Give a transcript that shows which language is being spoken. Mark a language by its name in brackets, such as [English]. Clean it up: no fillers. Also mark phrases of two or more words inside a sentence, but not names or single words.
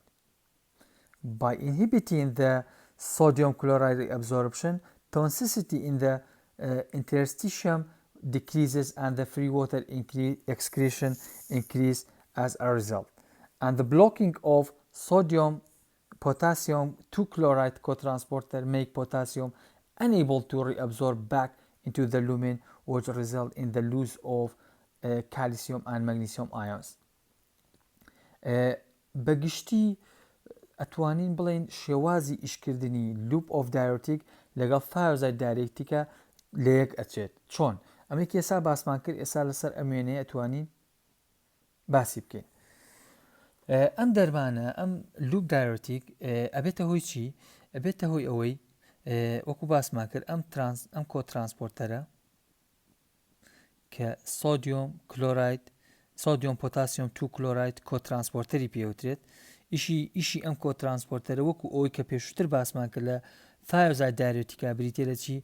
[English] By inhibiting the sodium chloride reabsorption, toxicity in the interstitium decreases and the free water excretion increase as a result. And the blocking of sodium potassium 2 chloride cotransporter make potassium unable to reabsorb back into the lumen, which result in the loss of calcium and magnesium ions. [Central Kurdish] بەگشتی ئەتوانین بڵێن شێوازی ئیشکردنی [English] loop of diuretic [Central Kurdish] لەگەڵ [English] thiazide diureticە [Central Kurdish] لە یەک ئەچێت. چۆن؟ ئەمەی ئێستا باسمان کرد ئێستا لەسەر ئەمێنەیە ئەتوانین باسی بکەین. ئەم دەرمانە ئەم [English] loop diuretic [Central Kurdish] ئەبێتە هۆی چی؟ ئەبێتە هۆی ئەوەی وەکو باسمان کرد ئەم کۆترانسپۆرتەرە کە سۆدیۆم پۆتاسیۆم 2 کلۆراید کۆترانسپۆرتەری پێوترێت ئیشی ئەم کۆترانسپۆرتەرە وەکو ئەوەی کە پێشووتر باسمان کرد لە [English] thiazide diuretica [Central Kurdish] بریتێ لە چی؟